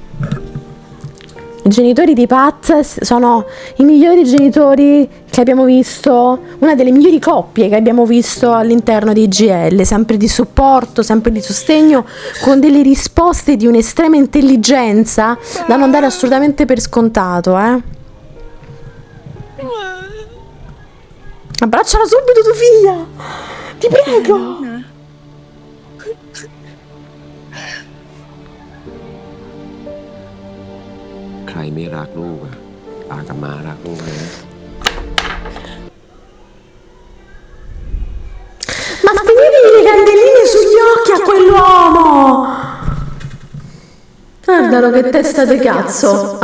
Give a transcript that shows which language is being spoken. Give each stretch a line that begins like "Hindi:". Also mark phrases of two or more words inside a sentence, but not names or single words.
Italian: Cioè mi sento I genitori di Pat sono i migliori genitori che abbiamo visto, una delle migliori coppie che abbiamo visto all'interno di GL, sempre di supporto, sempre di sostegno, con delle risposte di un'estrema intelligenza da non dare assolutamente per scontato, Abbracciala subito tua figlia, ti prego.
Thai: ใครไม่รักลูกอะปากับมารักลูกนะ
Italian: Ma spegnevi le candeline sugli occhi a quell'uomo! Guardalo che testa di cazzo!